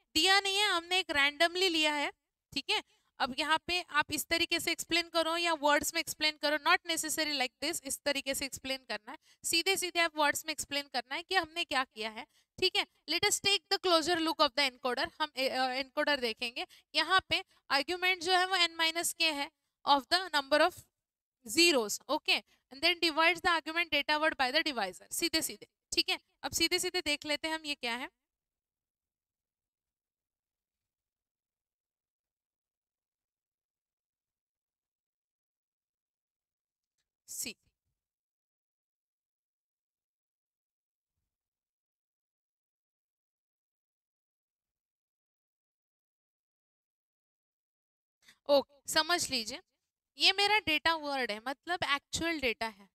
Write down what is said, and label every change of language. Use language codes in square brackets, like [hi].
[hi] दिया नहीं है, हमने एक रैंडमली लिया है, ठीक है। अब यहाँ पे आप इस तरीके से एक्सप्लेन करो या वर्ड्स में एक्सप्लेन करो, [en] not necessary like this, [hi] इस तरीके से एक्सप्लेन करना है, सीधे सीधे आप वर्ड्स में एक्सप्लेन करना है कि हमने क्या किया है, ठीक है। [en] Let us take the closer look of the encoder. [hi] हम एनकोडर देखेंगे। यहाँ पे आर्ग्यूमेंट जो है वो n-k है [en] of the number of zeros, okay, and then divides the argument data word by the divisor, [hi] सीधे सीधे, ठीक है। अब सीधे सीधे देख लेते हैं हम ये क्या है। सी, ओके समझ लीजिए, ये मेरा डेटा वर्ड है, मतलब एक्चुअल डेटा है।